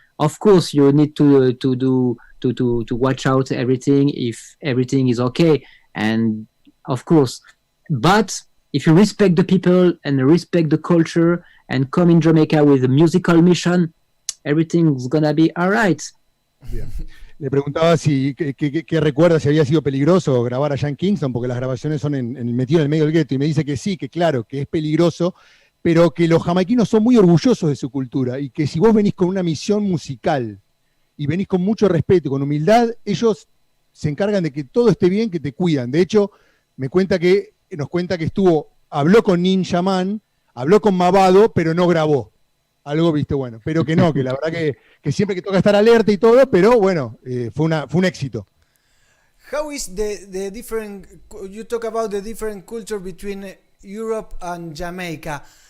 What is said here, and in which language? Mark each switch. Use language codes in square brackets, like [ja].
[en] Of course, you need to watch out everything if everything is okay, and of course, but if you respect the people and respect the culture and come in Jamaica with a musical mission, everything's gonna be alright. [es] Bien. Le preguntaba qué recuerda, si había sido peligroso grabar allá en Kingston, porque las grabaciones son metido en el medio del gueto, y me dice que sí, que claro, que es peligroso, pero que los jamaiquinos son muy orgullosos de su cultura, y que si vos venís con una misión musical, y venís con mucho respeto y con humildad, ellos se encargan de que todo esté bien, que te cuidan. De hecho, nos cuenta que habló con Ninja Man, habló con Mavado, pero no grabó. Algo, viste, bueno, pero que no, que la verdad que siempre que toca estar alerta y todo, pero bueno, fue un éxito. [en] How is the different, you talk about the different culture between Europe and Jamaica.